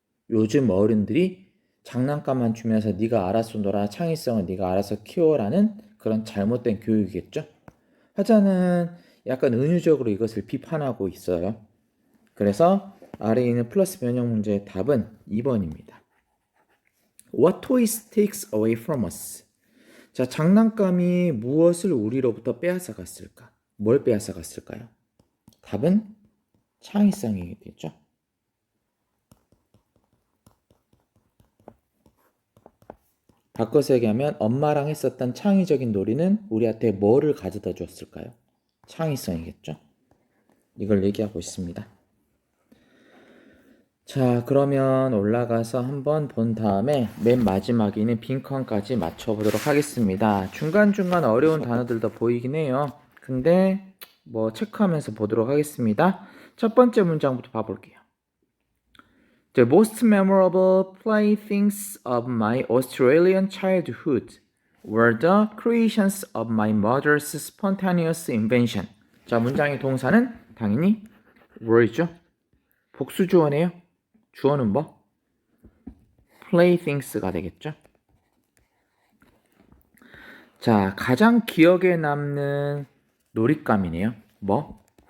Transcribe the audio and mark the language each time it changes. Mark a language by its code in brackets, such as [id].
[ko] 요즘 어른들이 장난감만 주면서 네가 알아서 놀아, 창의성은 네가 알아서 키워라는 그런 잘못된 교육이겠죠? 화자는 약간 은유적으로 이것을 비판하고 있어요. 그래서 아래에 있는 플러스 변형 문제의 답은 2번입니다. [en] What toys takes away from us? [ko] 자, 장난감이 무엇을 우리로부터 빼앗아 갔을까? 뭘 빼앗아 갔을까요? 답은 창의성이겠죠? 바꿔서 얘기하면 엄마랑 했었던 창의적인 놀이는 우리한테 뭐를 가져다 줬을까요? 창의성이겠죠? 이걸 얘기하고 있습니다. 자, 그러면 올라가서 한번 본 다음에 맨 마지막에 있는 빈칸까지 맞춰보도록 하겠습니다. 중간중간 어려운 단어들도 보이긴 해요. 근데 뭐 체크하면서 보도록 하겠습니다. 첫 번째 문장부터 봐볼게요. [en] The most memorable playthings of my Australian childhood were the creations of my mother's spontaneous invention. [ko] 자, 문장의 동사는 당연히 were죠. 복수 주어네요. 주어는 뭐? playthings가 되겠죠. 자, 가장 기억에 남는 놀잇감이네요. 뭐?